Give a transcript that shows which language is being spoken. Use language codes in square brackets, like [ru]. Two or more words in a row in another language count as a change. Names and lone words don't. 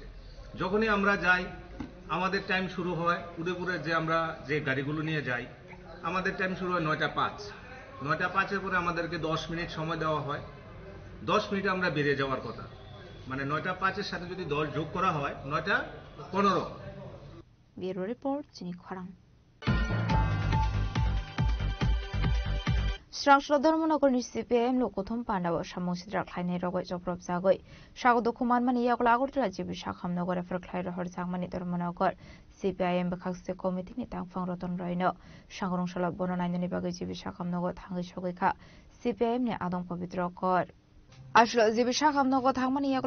[bn] যখনই আমরা যাই আমাদের টাইম শুরু হয়, উদয়পুরে যে আমরা যে গাড়িগুলো নিয়ে যাই আমাদের টাইম শুরু হয় 9টা 5। 9টা 5-এর পরে আমাদেরকে 10 মিনিট সময় দেওয়া হয়। 10 মিনিটে আমরা বেরিয়ে যাওয়ার কথা, মানে 9টা 5-এর সাথে যদি 10 যোগ করা হয় 9টা 15। [en] bureau report [trp] চিনি খরাং Srangslo Dharmanagorni CPIM lo kothom pandawa samositra khlaine rogoi joprop jagoi sagodo khuman mani yakla agortala jibi sakhamnogor efer khlai rohor jagmani Dharmanagor CPIM bakhakse committee ni tangphang roton roino sangrongshalo bononainani bagai jibi sakhamnogor thangi sogoi CPIM ni adong pavitra kor Ashlo jibi sakhamnogor thangmani yakla